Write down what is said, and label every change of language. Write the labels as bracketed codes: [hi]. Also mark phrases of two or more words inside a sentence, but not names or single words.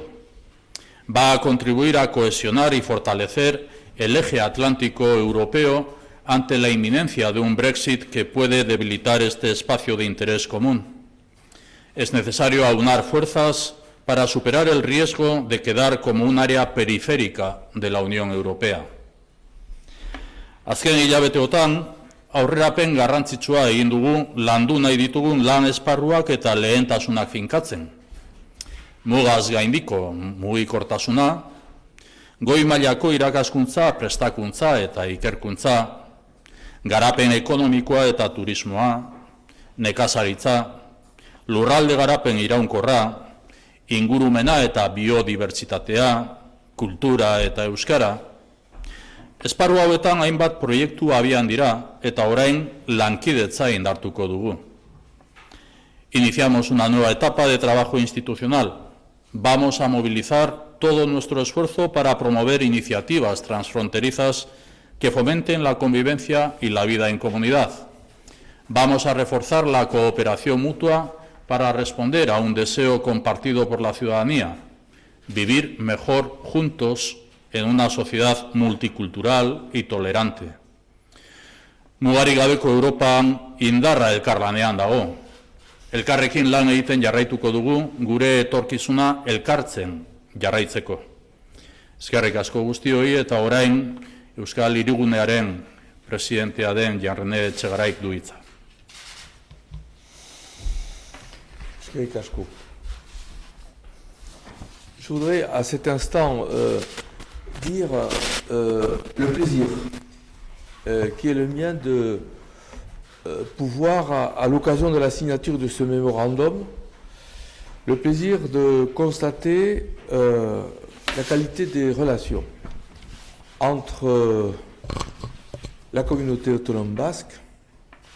[es] Va a contribuir a cohesionar y fortalecer el eje atlántico europeo ante la inminencia de un Brexit que puede debilitar este espacio de interés común. Es necesario aunar fuerzas para superar el riesgo de quedar como un área periférica de la Unión Europea. [eu] Azken hilabeteotan, aurrerapen garrantzitsua egin dugu landu nahi ditugun lan esparruak eta lehentasunak finkatzen. Mugaz gaindiko mugikortasuna, goi mailako irakaskuntza, prestakuntza eta ikerkuntza, garapen ekonomikoa eta turismoa, nekazaritza, lurralde garapen iraunkorra, ingurumena eta biodibertsitatea, kultura eta euskara. Esparru hauetan hainbat proiektu abian dira eta orain lankidetza indartuko dugu. Iniciamos una nueva etapa de trabajo institucional. Vamos a movilizar todo nuestro esfuerzo para promover iniciativas transfronterizas que fomenten la convivencia y la vida en comunidad. Vamos a reforzar la cooperación mutua para responder a un deseo compartido por la ciudadanía, vivir mejor juntos en una sociedad multicultural y tolerante. Mugarik gabeko Europan indarra elkarlanean dago. Elkarrekin lan egiten jarraituko dugu, gure etorkizuna elkartzen jarraitzeko. Eskerrik asko guztioi eta orain Euskal Hirigunearen presidentea den Jan-René Etxegaraik du hitza. Eskerrik asko. [fr] Je voudrais à cet instant dire le plaisir qui est le mien de pouvoir, à l'occasion de la signature de ce mémorandum, le plaisir de constater la qualité des relations entre la communauté autonome basque